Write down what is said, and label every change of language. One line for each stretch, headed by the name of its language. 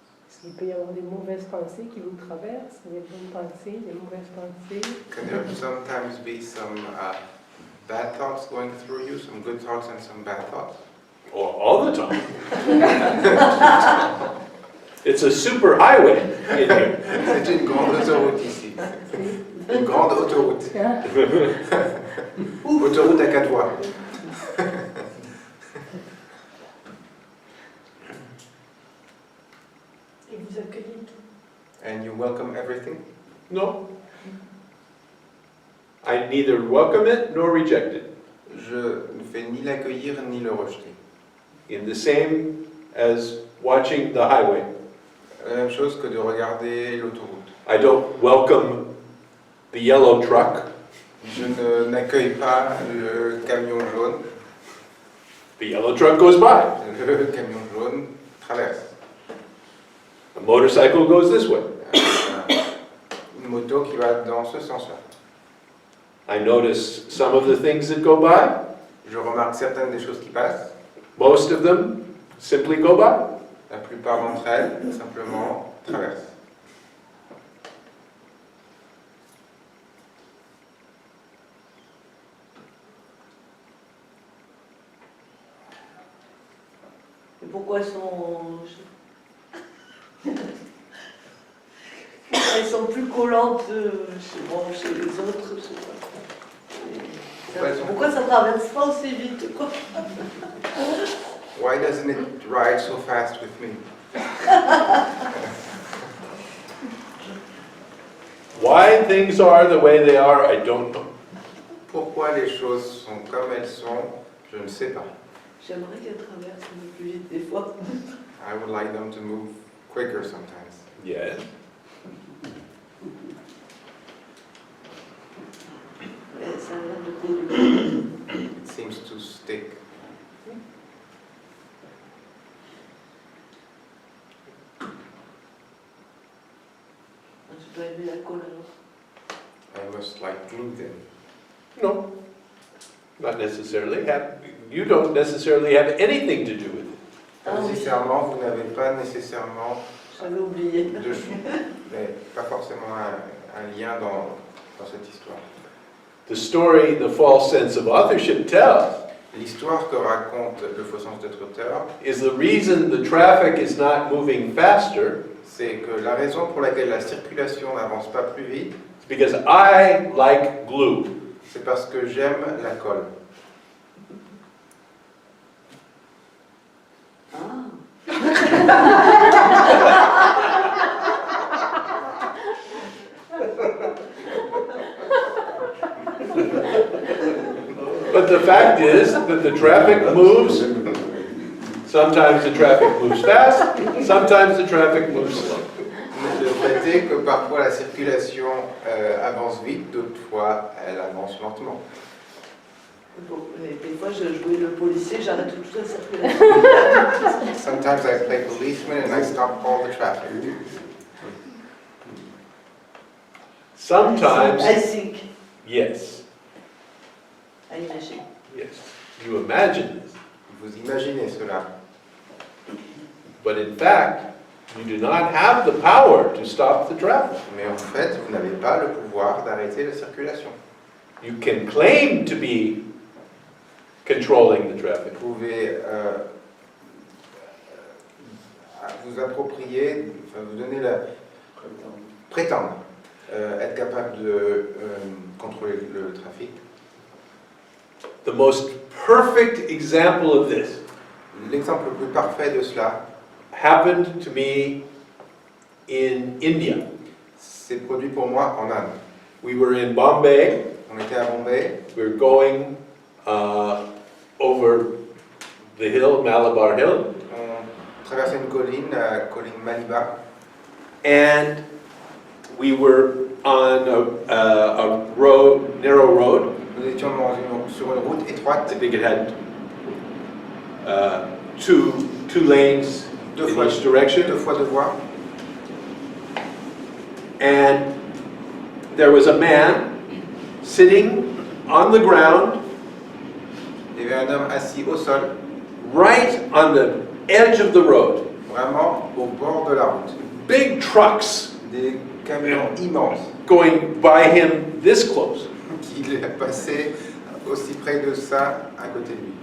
French: Est-ce qu'il peut y avoir des mauvaises pensées qui vous traversent, des bonnes pensées, des mauvaises pensées?
English: Can there sometimes be some bad thoughts going through you, some good thoughts and some bad thoughts? All the time. It's a super highway in here.
French: C'est une grande autoroute ici. Une grande autoroute. Autoroute à 4 voies. Et vous accueillez tout.
English: And you welcome everything? No. I neither welcome it nor reject it.
French: Je ne fais ni l'accueillir ni le rejeter.
English: In the same as watching the highway.
French: La même chose que de regarder l'autoroute.
English: I don't welcome the yellow truck.
French: Je n'accueille pas le camion jaune.
English: The yellow truck goes by.
French: Le camion jaune traverse.
English: A motorcycle goes this way.
French: Une moto qui va dans ce sens-là.
English: I notice some of the things that go by.
French: Je remarque certaines des choses qui passent.
English: Most of them simply go by.
French: La plupart d'entre elles, simplement, traversent. Et pourquoi elles sont plus collantes chez les autres, je sais pas. Pourquoi ça traverse pas aussi vite, quoi?
English: Why doesn't it ride so fast with me? Why things are the way they are, I don't know.
French: Pourquoi les choses sont comme elles sont, je ne sais pas. J'aimerais qu'elles traversent un peu plus vite des fois.
English: I would like them to move quicker sometimes. Yes.
French: Mais ça a l'air de déluger.
English: It seems to stick.
French: Je dois aimer la colle alors.
English: I must like glue them. No, not necessarily. You don't necessarily have anything to do with it.
French: Ah oui, Nécessairement, vous n'avez pas nécessairement j'avais oublié. mais pas forcément un lien dans cette histoire.
English: The story the false sense of authorship tells
French: L'histoire que raconte le faux sens d'être auteur,
English: is the reason the traffic is not moving faster
French: c'est que la raison pour laquelle la circulation n'avance pas plus vite,
English: is because I like glue.
French: c'est parce que j'aime la colle. Ah.
English: But the fact is that the traffic moves. Sometimes the traffic moves fast, sometimes the traffic moves slow.
French: Le fait est que parfois la circulation avance vite, d'autres fois elle avance lentement. Bon, des fois, je jouais le policier, j'arrête toute la circulation.
English: Sometimes I play policeman and I stop all the traffic. Sometimes, I think. yes, I imagine. yes, you imagine this,
French: Vous imaginez cela,
English: but in fact, you do not have the power to stop the traffic.
French: mais en fait, vous n'avez pas le pouvoir d'arrêter la circulation.
English: You can claim to be controlling the traffic,
French: Vous pouvez vous approprier, enfin vous donner la... prétendre être capable de contrôler le trafic.
English: The most perfect example of this
French: L'exemple le plus parfait de cela
English: happened to me in India.
French: s'est produit pour moi en Inde.
English: We were in Bombay.
French: On était à Bombay,
English: We were going over the hill, Malabar Hill,
French: on traversait une colline, la colline Maliba,
English: and we were on a road, narrow road.
French: nous étions sur une route étroite,
English: I think it had two lanes
French: deux
English: in
French: fois,
English: each direction,
French: deux fois deux voies,
English: and there was a man sitting on the ground
French: il y avait un homme assis au sol,
English: right on the edge of the road.
French: vraiment au bord de la route.
English: Big trucks
French: Des camions immenses
English: going by him this close.
French: qui a passé aussi près de ça à côté de lui.